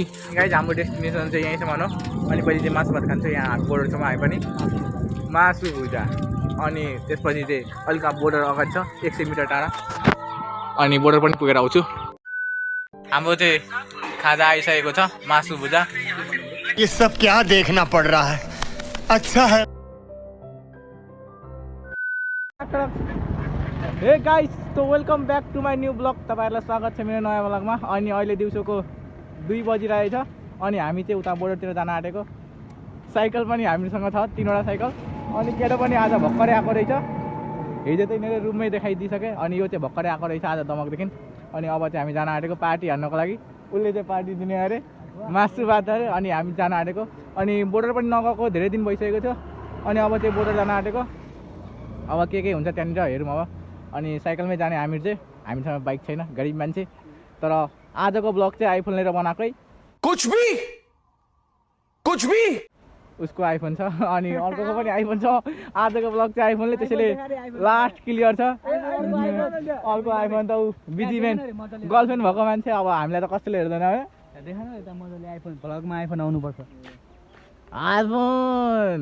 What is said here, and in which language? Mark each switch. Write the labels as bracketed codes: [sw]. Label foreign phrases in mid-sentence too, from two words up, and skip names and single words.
[ne] गाइज हाम्रो डेस्टिनेसन चाहिँ यहीँ छ भनौँ। अनि पछि चाहिँ मासु भात खान्छ यहाँ बोर्डर छेउमा आए पनि, मासु भुजा। अनि त्यसपछि चाहिँ अलिक बोर्डर अगाडि छ 100 मिटर टाढा, अनि बोर्डर पनि पुगेर आउँछु। हाम्रो चाहिँ खाजा आइसकेको छ, मासु भुजा। [hi] ये सब क्या देखना पड़ रहा है, अच्छा है। [en] Hey guys, तो welcome back to my new blog। [ne] तपाईँहरूलाई स्वागत छ मेरो नयाँ ब्लगमा। अनि अहिले दिउँसोको 2 बजिरहेछ अनि हामी चाहिँ उता बोर्डरतिर जान आँटेको। साइकल पनि हामीसँग छ, 3वटा साइकल। अनि केटो पनि आज भर्खरै आएको रहेछ, हिजो चाहिँ यिनीहरूले रुममै देखाइदिइसके। अनि यो चाहिँ भर्खरै आएको रहेछ आज दमकदेखि। अनि अब चाहिँ हामी जान आँटेको पार्टी हान्नको लागि। उसले चाहिँ पार्टी दिने अरे, मासु भात अरे। अनि हामी जान आँटेको। अनि बोर्डर पनि नगएको धेरै दिन भइसकेको थियो। अनि अब चाहिँ बोर्डर जान आँटेको। अब के हुन्छ त्यहाँनिर हेरौँ अब। अनि साइकलमै जाने हामीहरू चाहिँ, हामीसँग बाइक छैन, गरिब मान्छे। तर आजको ब्लग चाहिँ आइफोन लिएर बनाएकै। [hi] कुछ भी [ne] उसको आइफोन छ अनि अर्कोको पनि आइफोन छ। आजको ब्लग चाहिँ आइफोनले, त्यसैले [en] last clear [ne] छ। अर्को आइफोन त ऊ बिजीम्यान गर्लफ्रेन्ड भएको मान्छे। अब हामीलाई त कसैले हेर्दैन है। देखा न यता मजाले आइफोन भ्लगमा आइफोन आउनुपर्छ। आइफोन